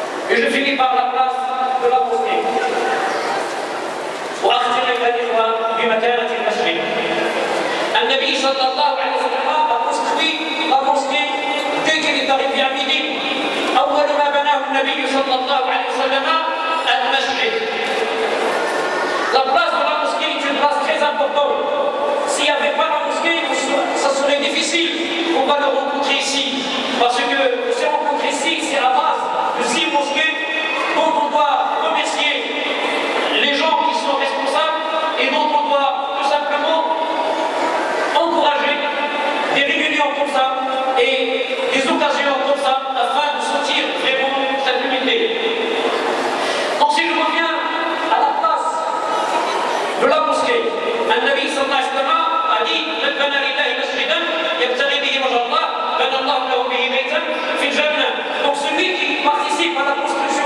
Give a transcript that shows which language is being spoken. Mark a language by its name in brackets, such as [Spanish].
[French] Et je finis par la place de la mosquée. [Arabic] وأختم أيها الإخوة بمكانة المسجد. [French] النبي صلى الله عليه وسلم a construit la mosquée dès qu'il est arrivé à Médine. [Arabic] أول ما بناه النبي صلى الله عليه وسلم المسجد. [French] La place de la mosquée est une place très importante. S'il n'y avait pas la mosquée, ça serait difficile. On va le rencontrer ici. Parce que si on rencontre ici, c'est à base de 6 mosquées dont on doit remercier les gens qui sont responsables et dont on doit tout simplement encourager des réunions comme ça et des occasions comme ça afin de sentir vraiment cette unité. Donc si je reviens à la place de la mosquée, النبي صلى الله عليه وسلم a dit [Arabic] من بنى لله مسجدا يبتغي به وجه الله بنى الله له به بيتا في الجنة. [French] Donc celui qui participe à la mosquée